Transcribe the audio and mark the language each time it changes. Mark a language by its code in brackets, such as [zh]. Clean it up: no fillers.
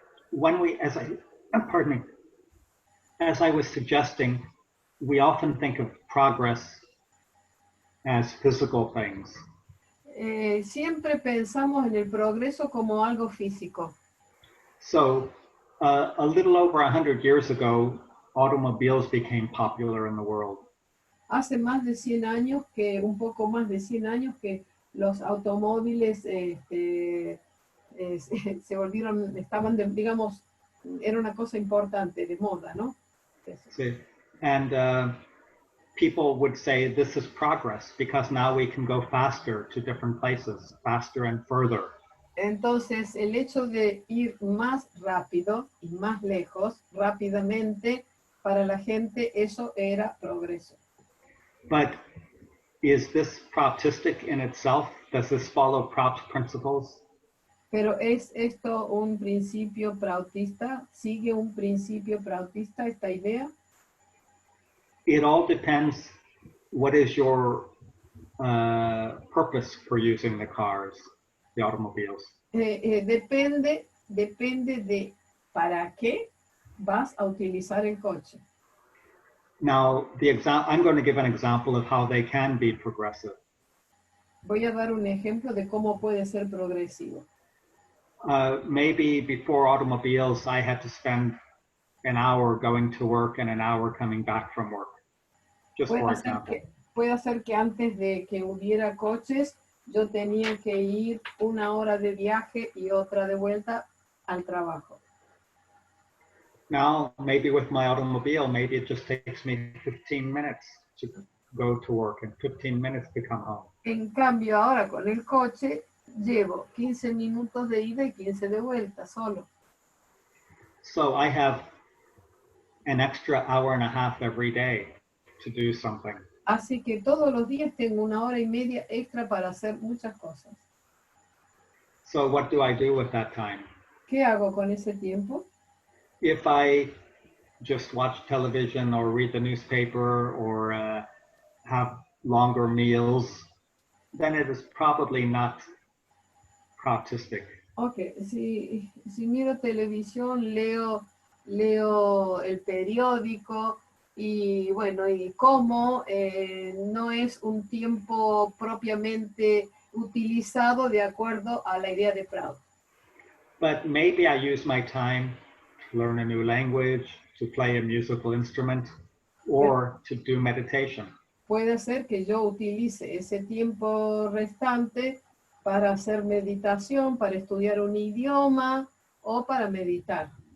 [en] when we, pardon me, as I was suggesting, we often think of progress as physical things. [es] Siempre pensamos en el progreso como algo físico. [en] So, a little over 100 years ago, automobiles became popular in the world. [es] Hace más de 100 años un poco más de 100 años que los automóviles se volvieron, estaban, digamos, era una cosa importante, de moda, ¿no? Sí. [en] And people would say this is progress because now we can go faster to different places, faster and further. [es] Entonces, el hecho de ir más rápido y más lejos, rápidamente, para la gente, eso era progreso. [en] But is this Proutistic in itself? Does this follow Prout's principles? [es] Pero ¿es esto un principio prautista? ¿Sigue un principio prautista esta idea? [en] It all depends what is your purpose for using the cars, the automobiles. [es] Depende de para qué vas a utilizar el coche. [en] Now, I'm going to give an example of how they can be progressive. [es] Voy a dar un ejemplo de cómo puede ser progresivo. [en] Maybe before automobiles, I had to spend an hour going to work and an hour coming back from work. Just for example. [es] Puede ser que antes de que hubiera coches, yo tenía que ir 1 hora de viaje y otra de vuelta al trabajo. [en] Now, maybe with my automobile, maybe it just takes me 15 minutes to go to work and 15 minutes to come home. [es] En cambio, ahora con el coche, llevo 15 minutos de ida y 15 de vuelta, solo. [en] So I have an extra hour and a half every day to do something. [es] Así que todos los días tengo 1 hora y media extra para hacer muchas cosas. [en] So what do I do with that time? [es] ¿Qué hago con ese tiempo? [en] If I just watch television or read the newspaper or have longer meals, then it is probably not Proutistic. [es] Ok, si miro televisión, leo el periódico y bueno, y como no es un tiempo propiamente utilizado de acuerdo a la idea de Prout. [en] But maybe I use my time to learn a new language, to play a musical instrument, or to do meditation. [es] Puede ser que yo utilice ese tiempo restante para hacer meditación, para estudiar un idioma o para meditar.